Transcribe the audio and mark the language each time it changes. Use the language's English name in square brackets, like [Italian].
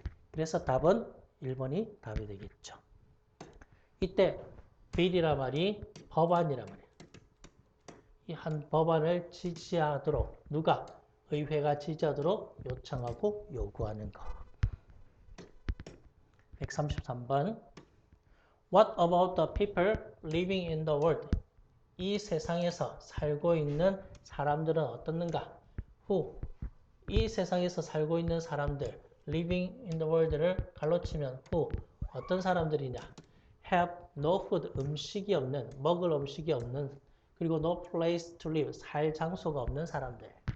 [Korean] 그래서 답은 1번이 답이 되겠죠. 이때 bill이란 말이 법안이란 말이에요. 이 한 법안을 지지하도록 누가? 의회가 지지하도록 요청하고 요구하는 것. 133번 [English] What about the people living in the world? [Korean] 이 세상에서 살고 있는 사람들은 어떻는가? [English] Who? [Korean] 이 세상에서 살고 있는 사람들 [English] living in the world [Korean] 를 갈로치면 [English] who? [Korean] 어떤 사람들이냐? [English] have no food [Korean] 음식이 없는 먹을 음식이 없는 그리고 [English] no place to live [Korean] 살 장소가 없는 사람들.